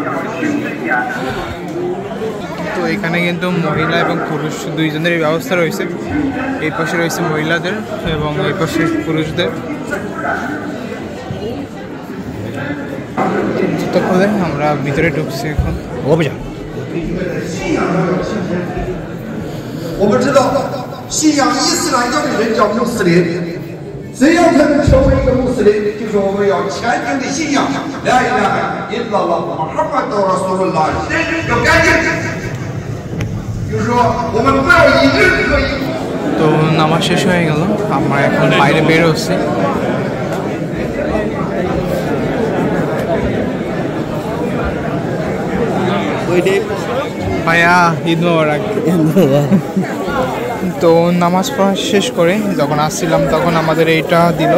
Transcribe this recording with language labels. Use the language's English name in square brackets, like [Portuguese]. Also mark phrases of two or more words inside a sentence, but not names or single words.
[Bangla] তো এখানে কিন্তু মহিলা এবং পুরুষ দুইজনের ব্যবস্থা রয়েছে। এই পাশে রয়েছে মহিলাদের এবং এই পাশে পুরুষদের। জুতো খুলে আমরা ভিতরে ঢুকছি এখন। [Chinese] 我们知道，信仰伊斯兰教的人叫穆斯林，只要他们成为一个穆斯林，就是我们要虔诚的信仰 [Arabic] لا إله إلا الله محمد رسول الله, [Chinese] 要干净，就是说我们不要以任何一。 [Bangla] তো নামাজ শেষ হয়ে গেল, আমরা এখন বাইরে বের হচ্ছি। ভাইয়া ঈদ মোবারক। তো নামাজ পড়া শেষ করে যখন আসছিলাম তখন আমাদের এইটা দিল।